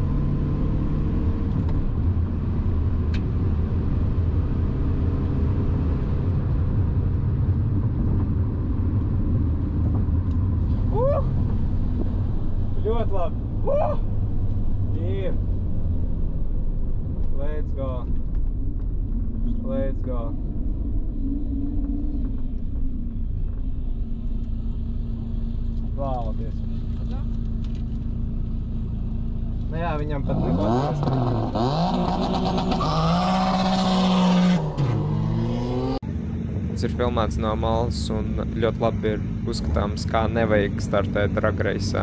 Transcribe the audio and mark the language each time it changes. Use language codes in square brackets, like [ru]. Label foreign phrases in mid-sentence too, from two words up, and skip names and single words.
[lv] Ļoti labi. Ir. [en] Let's go. Let's go. [lv] Valdies. Nu jā, viņam pat neko atrast. Tas ir filmēts no malas un ļoti labi ir uzskatāms, kā nevajag startēt [en] drag race'ā.